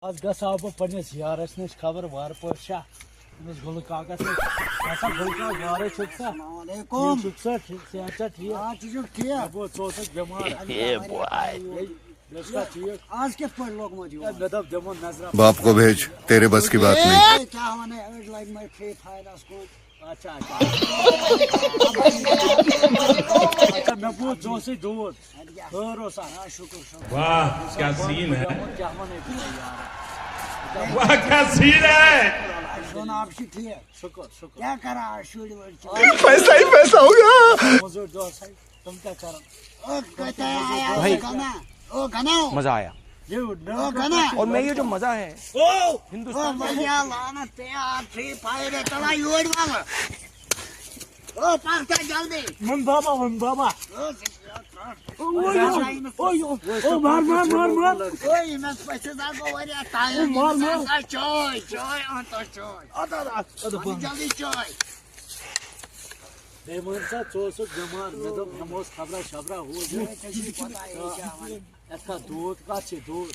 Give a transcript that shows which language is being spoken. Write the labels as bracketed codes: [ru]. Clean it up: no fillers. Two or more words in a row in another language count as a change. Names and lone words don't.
[ks] آج گژھاو بہٕ پننِس یارس نِش خبر وارٕ پٲٹھۍ چھا أمِس گُلہٕ کاکس نِش اچھا گُلہٕ کاک وارے چھُکھ سا چھُکھ سا صحت چھا ٹھیٖک مےٚ بوٗز ژٕ اوسُکھ بٮ۪مار آج کِتھ پٲٹھۍ لوگمُت یور مےٚ دوٚپ دِمو نظرا [ur] باپ کو بھیج تیرے بس کی بات نہیں [ks] کیٛاہ وَنَے أڑۍ لگہِ مےٚ فرٛی فایرس کُن اچھا اچھا اچھا مےٚ بوٗز ژٕ اوسُے دوٗر خٲر اوسا شُکُر شُکُر [ur] واہ کیا سین ہے [ks] کیٛاہ وَنَے ژٕ یارا [ur] واہ کیا سین ہے [ks] جناب چھِ ٹھیٖک شُکُر شُکُر کیٛاہ کران آز شُرۍ وُرۍ چھِ [ur] پیسہ ہی پیسہ ہوگا [ks] موٚزوٗرۍ دۄہسٕے تِم کیٛاہ کران [ur] مزہ آیا اور میں یہ جو مزہ ہے فری فائر چلا یور والا پکتا جلدی [ks] ون بابا مار ییٚمِس پٔژھِس ہا گوٚو واریاہ ٹایم چاے چاے اَن تہٕ چاے جلدی چاے بیٚیہِ وَن سا ژٕ اوسُکھ بٮ۪مار مےٚ دوٚپ ہٮ۪مہٕ ہوس خبرا شبرا ہُہ یہِ یَتھ کَتھ دود کَتھ چھِ دود